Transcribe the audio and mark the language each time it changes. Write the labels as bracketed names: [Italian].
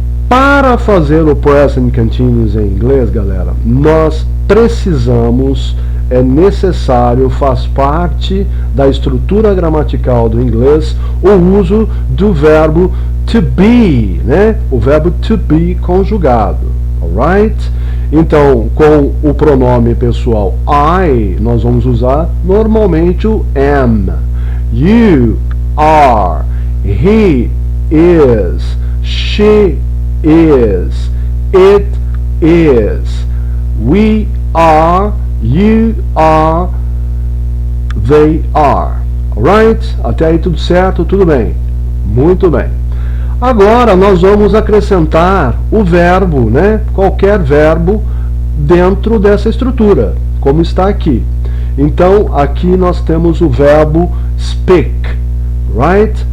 [Portuguese] Para fazer o present continuous em inglês, galera, nós precisamos, é necessário, faz parte da estrutura gramatical do inglês, o uso do verbo to be, né? O verbo to be conjugado, [English] alright? [Portuguese] Então, com o pronome pessoal I, nós vamos usar normalmente o am. [English] You are, he is, she is, it is, we are, you are, they are. Alright? [Portuguese] Até aí tudo certo? Tudo bem? Muito bem. Agora nós vamos acrescentar o verbo, né? Qualquer verbo dentro dessa estrutura, como está aqui. Então, aqui nós temos o verbo speak. [English] Right?